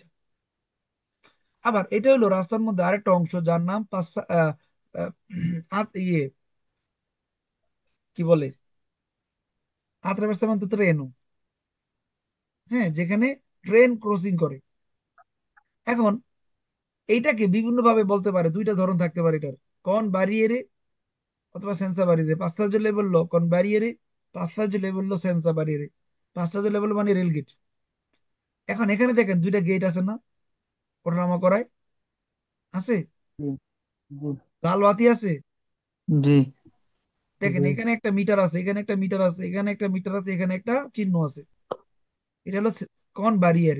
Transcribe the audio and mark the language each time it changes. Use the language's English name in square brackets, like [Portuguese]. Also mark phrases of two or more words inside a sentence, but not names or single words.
[Bangla] আবার এটা হলো রাস্তার মধ্যে আরেকটা অংশ যার নাম আহ, ইয়ে কি বলে, attraversamento ট্রেন। হ্যাঁ, যেখানে ট্রেন ক্রসিং করে। এখন এইটাকে বিভিন্ন ভাবে বলতে পারে, 2টা ধরন থাকতে পারে এটার, [Italian] con barriere [Bangla] অথবা [Italian] senza barriere. passaggio livello con barriere, passaggio livello senza barriere। passaggio livello [Bangla] মানে রেল গেট। এখন এখানে দেখেন 2টা গেট আছে না, ওঠানামা করায়, আছে, জি জি লাল বাতি আছে। জি। দেখেন, জি এখানে একটা মিটার আছে, এখানে একটা মিটার আছে, এখানে একটা মিটার আছে, এখানে একটা চিহ্ন আছে। এটা হলো [Italian] con barriere.